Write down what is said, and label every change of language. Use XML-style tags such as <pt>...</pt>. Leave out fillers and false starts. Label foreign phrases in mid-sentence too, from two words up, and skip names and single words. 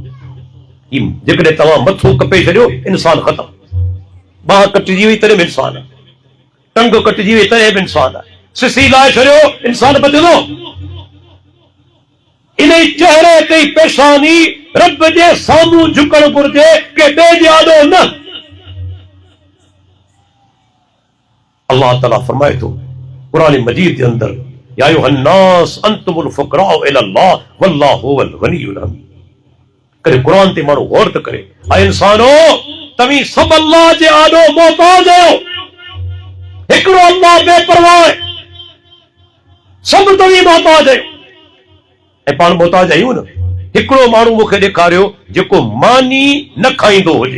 <sd>जेकॾहिं तव्हां मथो कपे छॾियो इंसान ख़तम, बांह कटिजी वई तॾहिं बि इंसान आहे, टंग कटिजी वई तॾहिं बि इंसान आहे, सिसी लाए छॾियो इंसान बचंदो। इन चेहरे ते पेशानी रब जे साम्हूं झुकण घुरिजे के ॿिए जे आॾो न। अल्लाह ताला फरमाए थो क़ुरान मजीद के अंदर,</sd> <ar>يا أيها الناس أنتم الفقراء إلى الله والله هو الغني الحميد.</ar> <sd>करे क़ुरान ते माण्हू गौर त करे, ऐं इंसानो तव्हीं सभु अल्लाह जे आॾो मोहताज आहियो। हिकिड़ो अल्लाह बेपरवाह आहे, सभु तव्हीं मोहताज आहियो। ऐं पाण मोहताज आहियूं न। हिकिड़ो माण्हू मूंखे ॾेखारियो जेको मानी न खाईंदो हुजे।</sd>